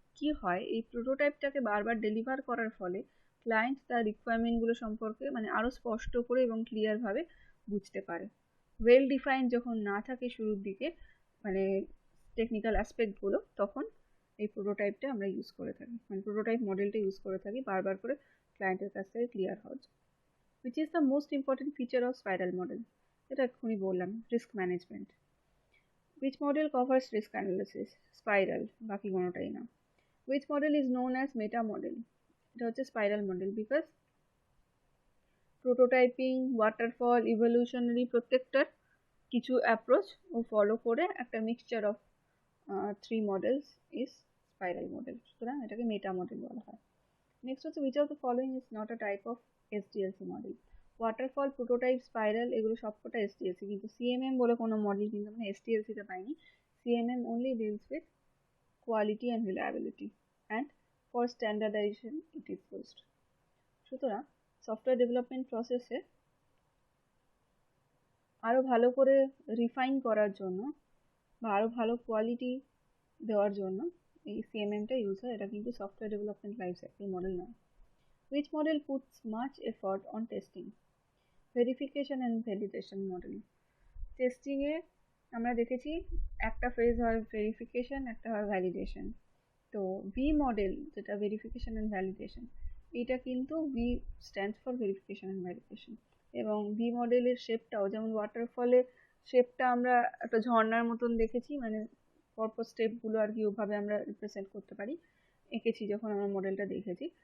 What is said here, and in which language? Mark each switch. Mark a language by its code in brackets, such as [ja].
[bn] কি হয়, এই প্রোটোটাইপটাকে বারবার ডেলিভার করার ফলে ক্লায়েন্ট তার রিকোয়ারমেন্টগুলো সম্পর্কে মানে আরও স্পষ্ট করে এবং ক্লিয়ারভাবে বুঝতে পারে। ওয়েল ডিফাইন্ড যখন না থাকে শুরুর দিকে, মানে টেকনিক্যাল অ্যাসপেক্টগুলো, তখন এই প্রোটোটাইপটা আমরা ইউজ করে থাকি, মানে প্রোটোটাইপ মডেলটা ইউজ করে থাকি বারবার করে ক্লায়েন্টের কাছ থেকে ক্লিয়ার হওয়ার জন্য। [en] Which is the most important feature of spiral model? [bn] এটা এক্ষুনি বললাম, risk management. [en] Which model covers risk analysis? [bn] Spiral, বাকি কোনোটাই না। [en] Which model is known as meta model? [bn] এটা হচ্ছে [en] spiral model, because prototyping, waterfall, evolutionary [bn] প্রত্যেকটার কিছু [en] approach [bn] ও ফলো করে একটা [en] Mixture of three models is spiral model. [bn] সুতরাং এটাকে মেটা মডেল বলা হয়। নেক্সট হচ্ছে [en] which of the following is not a type of SDLC model? [bn] Waterfall, prototype, spiral এগুলো সবকটা SDLC, কিন্তু CMM বলে কোনো মডেল কিন্তু আমরা SDLC তে পাইনি। [en] CMM only deals with quality and reliability and for standardization it is used. [bn] সুতরাং সফটওয়্যার ডেভেলপমেন্ট প্রসেসে আরো ভালো করে রিফাইন করার জন্য বা আরো ভালো কোয়ালিটি দেওয়ার জন্য এই সিএমএমটা ইউজ হয়। এটা কিন্তু software development life cycle model নয়। [en] Which model puts much effort on testing? Verification and validation model. [bn] Testing এ আমরা দেখেছি একটা ফেজ হয় ভেরিফিকেশন, একটা হয় ভ্যালিডেশন। [en] তো V model যেটা verification and validation, [bn] এটা কিন্তু [en] V stands for verification and validation. [bn] এবং ভি মডেলের শেপটাও যেমন ওয়াটারফলে শেপটা আমরা একটা ঝর্ণার মতন দেখেছি, মানে পরপর স্টেপগুলো আর কি ওভাবে আমরা রিপ্রেজেন্ট করতে পারি, এঁকেছি যখন আমরা মডেলটা দেখেছি।